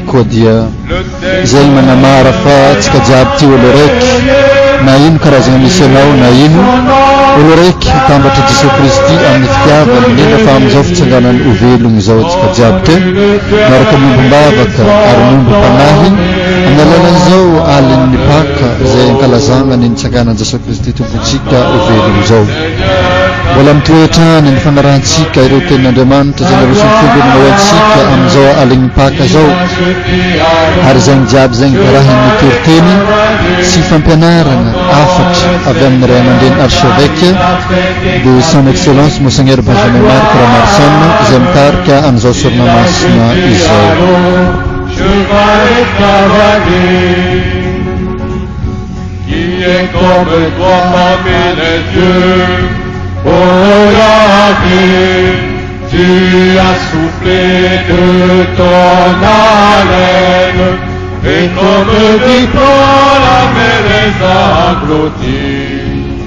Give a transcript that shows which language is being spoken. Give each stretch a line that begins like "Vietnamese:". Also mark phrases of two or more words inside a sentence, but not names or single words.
Malagasy: koa dia izay manamara fa tsika jiaby ty olo raiky na ino karazana misy anao na ino olo raiky tambatra Jesosy Kristy amin'ny fitiavany indrindra fa amin'izao fitsanganany ovelogno izao tsika jiaby te miaraka mombombavaka ary mombo mpanahy amin'ny alalan'izao alin'ny paka izay ankalazana ny nitsanganan'i Jesosy Kristy tompontsika ovelogno izao. Mbola mitoetrany ny fanarantsika ireo tenin'Andriamanitra izay narosony fiangonana ho antsika amin'izao alin'ny paka izao ary izay jiaby izay raha ny toriteny sy fampianarana afatra avy amin'ny ray aman-dreny
French: archevêque de son excellence Monseigneur
Malagasy: Benjamin Marc Ramarson izay mitarika an'izao solomasina izao.
French: Cheval et cavalier, qui est comme toi parmi les dieux. Oh Yahvé, tu as soufflé de ton haleine, et comme du plomb la mer les a engloutis.